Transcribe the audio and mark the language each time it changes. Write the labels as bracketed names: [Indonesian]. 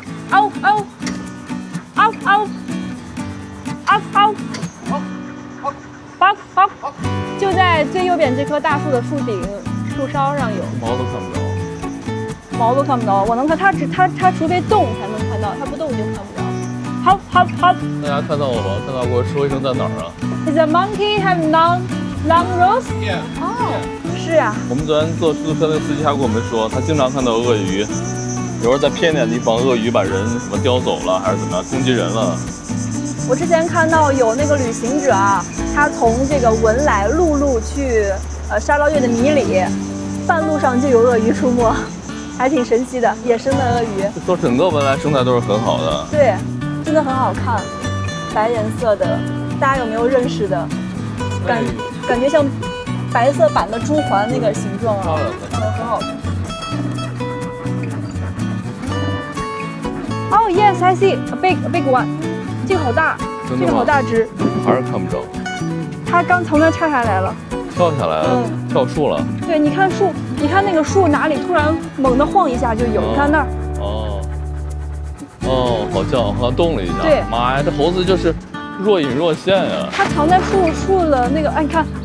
[Chinese] 嗷嗷，嗷嗷，嗷嗷，嗷嗷，就在最右邊這棵大樹的樹頂、樹梢上有。毛都看不着。毛都看不到，我能看它除非動才能看到，它不動就看不着。好，好，好。大家看到我嗎？看到給我說一聲在哪兒啊 [English] Does a monkey have long nose? Yeah. [Chinese] 哦，是啊。我們昨天坐出租車的司機還跟我們說，他經常看到鱷魚，有時候在偏遠地方，鱷魚把人什麼叼走了，還是怎麼樣攻擊人了。我之前看到有那個旅行者啊，他從這個文萊陸路去沙撈越的米里，半路上就有鱷魚出沒，還挺神奇的，野生的鱷魚。說整個文萊生態都是很好的。對，真的很好看，白顏色的，大家有沒有認識的？感覺像白色版的朱鹮那個形狀啊，很好看。哦、 [English] yes, I see a big one， [Chinese] 這個好大，這個好大隻，還是看不着。它剛從那跳下來了，跳下來了，跳樹了。對，你看樹，你看那個樹哪裡突然猛地晃一下就有，你看那兒。哦，好像動了一下。對，媽呀，這猴子就是若隱若現呀。它藏在樹的那個，哎，你看，